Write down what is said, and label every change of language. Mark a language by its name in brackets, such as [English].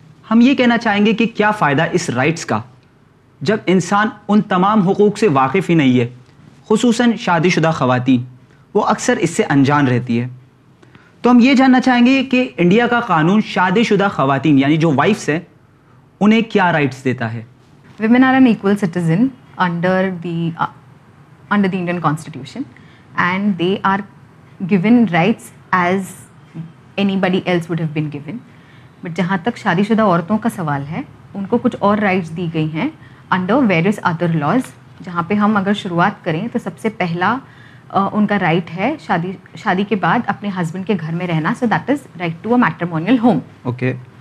[Urdu] ہم یہ کہنا چاہیں گے کہ کیا فائدہ اس رائٹس کا جب انسان ان تمام حقوق سے واقف ہی نہیں ہے, خصوصاً شادی شدہ خواتین, وہ اکثر اس سے انجان رہتی ہے. تو ہم یہ جاننا چاہیں گے کہ انڈیا کا قانون شادی شدہ خواتین یعنی جو وائفس ہیں انہیں کیا رائٹس دیتا ہے. [English] Women are an equal citizen under the Indian constitution and they are given rights as anybody else would have been given. [Urdu] But جہاں تک شادی شدہ عورتوں کا سوال ہے, ان کو کچھ اور رائٹس دی گئی ہیں [English] Under various other laws. [Urdu] جہاں پہ ہم اگر شروعات کریں تو سب سے پہلا ان کا رائٹ ہے شادی کے بعد اپنے ہسبینڈ کے گھر میں رہنا, [English] So that is right to a matrimonial home. Okay,